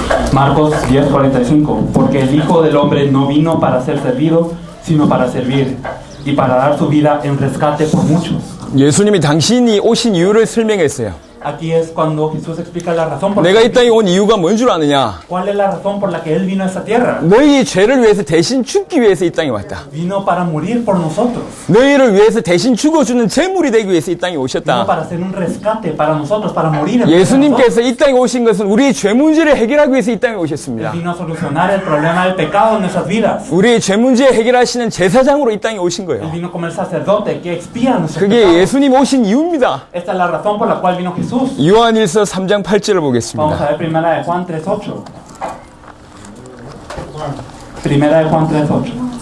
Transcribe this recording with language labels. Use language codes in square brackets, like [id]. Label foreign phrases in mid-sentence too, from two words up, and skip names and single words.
[es] Marcos 10:45, porque el Hijo del Hombre no vino para ser servido, sino para servir, y para dar su vida en rescate por muchos. [ko] 예수님이 당신이 오신 이유를 설명했어요. [es] Aquí es cuando Jesús explica la razón por [ko] 내가 이 땅에 온 이유가 뭔 줄 아느냐? [es] ¿Cuál es la razón por la que Él vino a esta tierra? [ko] 너희 죄를 위해서 대신 죽기 위해서 이 땅에 왔다. [es] Vino para morir por nosotros. [ko] 너희를 위해서 대신 죽어주는 제물이 되기 위해서 이 땅에 [es] Vino [ko] 오셨다. [es] para hacer un rescate para nosotros, para morir en vez de nosotros. [ko] 예수님께서 이 땅에 오신 것은 우리의 죄 문제를 해결하기 위해서 이 땅에 [es] Él [ko] 오셨습니다. [es] vino a solucionar el problema del pecado en nuestras vidas. [ko] 우리의 죄 문제 해결하시는 제사장으로 이 땅에 오신 [es] Él [ko] 거예요. [es] vino como el sacerdote que expía nuestros [ko] 그게 [es] pecados. [ko] 예수님 오신 이유입니다. [es] Esta es la razón por la cual vino Jesús. [ko] 요한일서 3장 8절을 [es] Vamos [ko] 보겠습니다. [es] a ver primera de Juan 3:8. Primera de Juan 3:8.